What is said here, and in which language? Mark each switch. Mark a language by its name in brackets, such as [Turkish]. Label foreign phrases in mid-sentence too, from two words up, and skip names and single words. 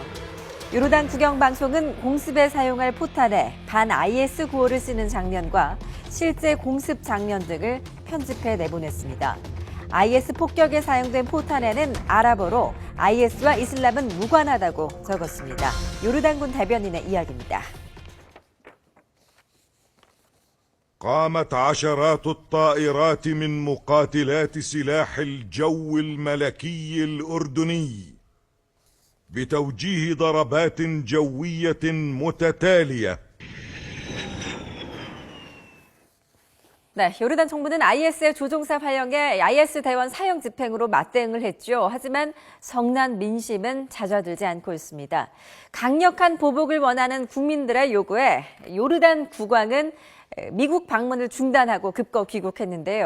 [Korean] 요르단 국영방송은 공습에 사용할 포탄에 반 IS 구호를 쓰는 장면과 실제 공습 장면 등을 편집해 내보냈습니다. IS 폭격에 사용된 포탄에는 아랍어로 IS와 이슬람은 무관하다고 적었습니다. 요르단군 대변인의 이야기입니다. [Arabic] قامت عشرات الطائرات من مقاتلات سلاح الجو الملكي الأردني بتوجيه ضربات جوية متتالية. [Korean] 네, 요르단 정부는 IS의 조종사 화형에 IS 대원 사형 집행으로 맞대응을 했죠. 하지만 성난 민심은 잦아들지 않고 있습니다. 강력한 보복을 원하는 국민들의 요구에 요르단 국왕은 미국 방문을 중단하고 급거 귀국했는데요.